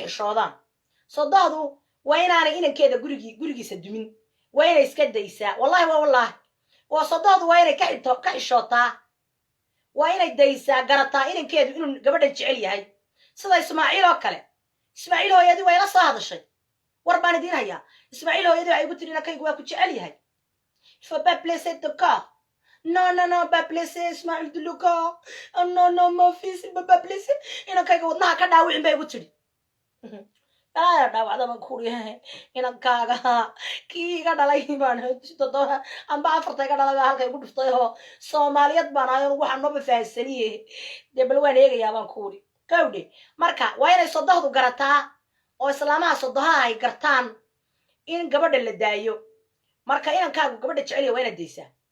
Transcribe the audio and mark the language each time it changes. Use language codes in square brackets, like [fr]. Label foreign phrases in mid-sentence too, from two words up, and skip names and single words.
[so] xishoodaan sodohdu waa inaanay inankeeda gurigiisa dumin waa inay iska daysaa wallahi waa sodohdu waa inay ka xishootaa waa inay daysaa garataa inankeedu inuu gabadhan jecel yahay sida ismaaciil oo kale ismaaciil hooyadii waa ila soo hadashay war baan idiin hayaa ismaaciil hooyadii waxay igu tiri inankaygu waa ku jecel yahay [fr] faut pas blesser ton corps non pas blesser ismaaciil de le corps non mon fils il peut pas blesser [so] inankayga wadnaha ka dhaawicin bay igu tiri dhaawacda baan ku uriyahay inankaaga kii iga dhalay baan amba afarta iga dhalay baa halka igu dhuftay oo soomaaliyeed baan ahay waxaa nooba fahansaniye dee bal waan eegayaa baan ku uri kawdhe marka waa inay sodohdu garataa oo islaamaha sodohaha ay gartaan in gabadha la daayo marka inankaagu gabadha jeceliya waa inaad daysaa